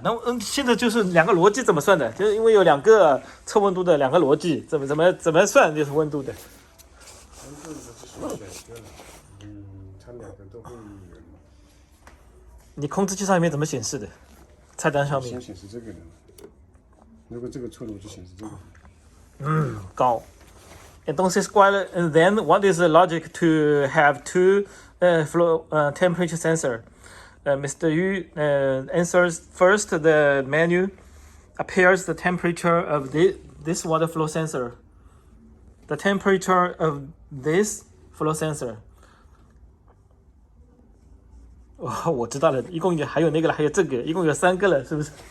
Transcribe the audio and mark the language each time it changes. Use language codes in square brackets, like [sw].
[zh] 那现在就是两个逻辑怎么算的？就是因为有两个测温度的两个逻辑，怎么算就是温度的。温度的是选择，它两个都会有嘛。你控制器上面怎么显示的？菜单上面。先显示这个的。如果这个错了，我就显示这个。高。 [en] Entonces, then what is the logic to have two temperature sensor? Mr. Yu answers first. The menu appears the temperature of this water flow sensor. The temperature of this flow sensor. [zh] 哦，我知道了，一共还有那个了，还有这个，一共有3个了，是不是？